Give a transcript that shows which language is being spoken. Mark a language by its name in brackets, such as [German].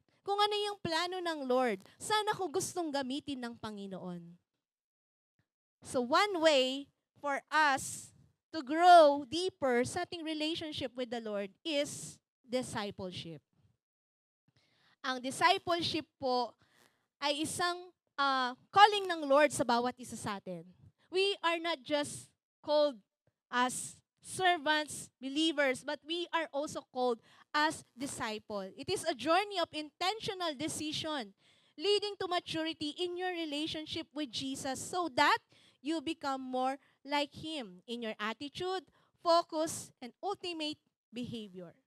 [Filipino] Kung ano yung plano ng Lord. Saan ako gustong gamitin ng Panginoon. [English] So one way for us to grow deeper [Filipino] sa ating [English] relationship with the Lord is discipleship. [Filipino] Ang discipleship po ay isang calling ng Lord sa bawat isa sa atin. [English] We are not just called as servants, believers, but we are also called as disciple. It is a journey of intentional decision leading to maturity in your relationship with Jesus so that you become more like Him in your attitude, focus, and ultimate behavior.